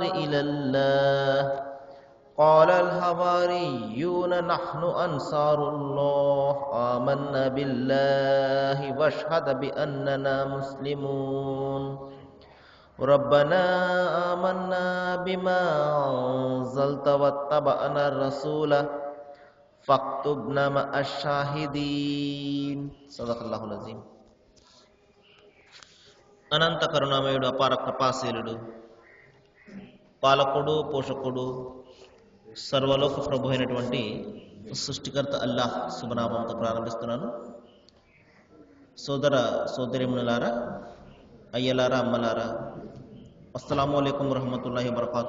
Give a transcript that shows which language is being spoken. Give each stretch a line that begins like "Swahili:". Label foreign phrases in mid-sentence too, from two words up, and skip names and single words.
Arabic: إلى الله قال الحواريون نحن أنصار الله آمنا بالله واشهد بأننا مسلمون ربنا آمنا بما أنزلت واتبعنا الرسول فاكتبنا مع الشاهدين صدق الله العظيم.
Telugu: అనంత కరుణామయుడు, అపార కృపాశీలుడు, పాలకుడు, పోషకుడు, సర్వలోక ప్రభు అయినటువంటి సృష్టికర్త అల్లాహ్ శుభనామంతో ప్రారంభిస్తున్నాను. సోదర సోదరిమణులారా, అయ్యలారా, అమ్మలారా,
Arabic: السلام عليكم ورحمة الله وبركاته.